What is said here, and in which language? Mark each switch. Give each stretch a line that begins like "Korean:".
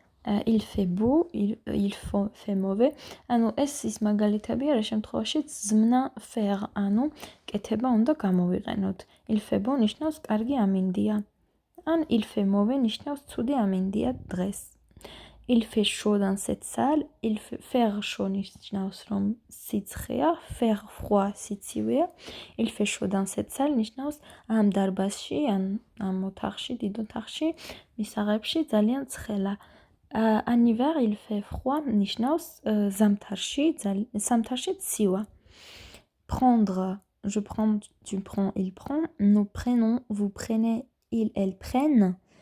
French: Il fait beau, il fait mauvais.
Georgian: ანუ ეს ის მაგალითებია, რა შემთხვევაშიც ზმნა faire, ანუ კეთება უნდა გამოვიყენოთ.
French: Il fait beau
Georgian: ნიშნავს კარგი ამინდია. ან
French: il fait mauvais
Georgian: ნიშნავს ცუდი ამინდია დღეს.
French: Il fait chaud dans cette salle. Il fait faire chaud
Georgian: ნიშნავს რომ სიცხეა,
French: faire froid სიცივეა. Il fait chaud dans cette salle
Georgian: ნიშნავს ამ დარბაზში, ან ამ ოთახში, დიდ ოთახში, მისაღებში ძალიან ცხელა.
French: En hiver, il fait froid
Georgian: ნიშნავს ზამთარში ცივა.
French: Prendre, je prends, tu prends, il prend. Nous prenons, vous prenez, ils, elles prennent.